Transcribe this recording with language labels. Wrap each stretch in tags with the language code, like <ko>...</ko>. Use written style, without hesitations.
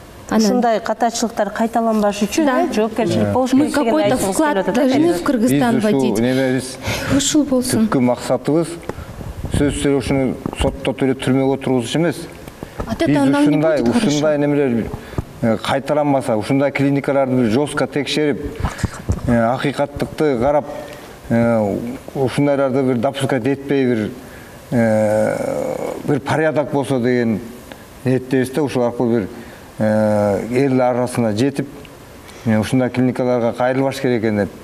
<ky>Ушундай катачылыктар кайталанбаш үчүн жоопкерчилик болуш керек.</ky> <ru>Мы какой-то вклад должны в Кыргызстан вводить.</ru> <ky>Ушул болсун. Түпкү максатыбыз сөз сүйлөшүүнү соттотуп эле түрмөгө отургузуш эмес. Биз ушундай немелер кайталанмаса, ушундай клиникаларды бир жестко текшерип, акыйкаттыкты карап, ушундайларды бир допускать этпей, бир порядок болсо деген ниеттебиз да, ушул аркылуу бир эл арасына жетип, ушундай клиникаларга кайрылбаш керек экен деп.</ky>